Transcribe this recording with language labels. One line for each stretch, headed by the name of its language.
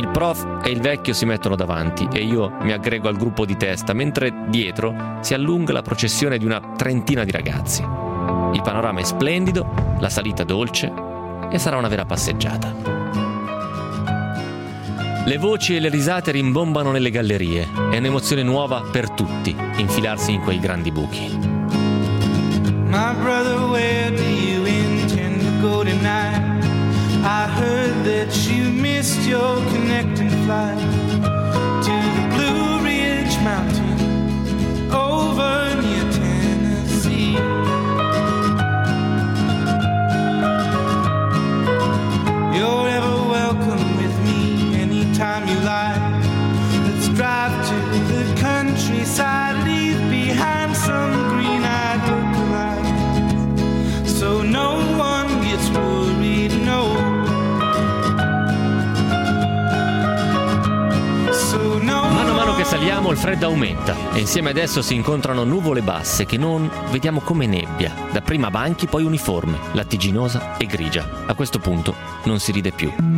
Italian: Il prof e il vecchio si mettono davanti e io mi aggrego al gruppo di testa, mentre dietro si allunga la processione di una trentina di ragazzi. Il panorama è splendido, la salita dolce e sarà una vera passeggiata. Le voci e le risate rimbombano nelle gallerie. È un'emozione nuova per tutti infilarsi in quei grandi buchi.
English: My brother, where do you intend to go tonight? I heard that you missed your connecting flight to the Blue Ridge Mountain over near Tennessee. You're ever welcome with me anytime you like. Let's drive to the countryside, leave behind some green-eyed lookalikes, so no one gets worried, no.
Italian: Mano a mano che saliamo il freddo aumenta e insieme adesso si incontrano nuvole basse che non vediamo come nebbia, da prima banchi poi uniforme, lattiginosa e grigia. A questo punto non si ride più.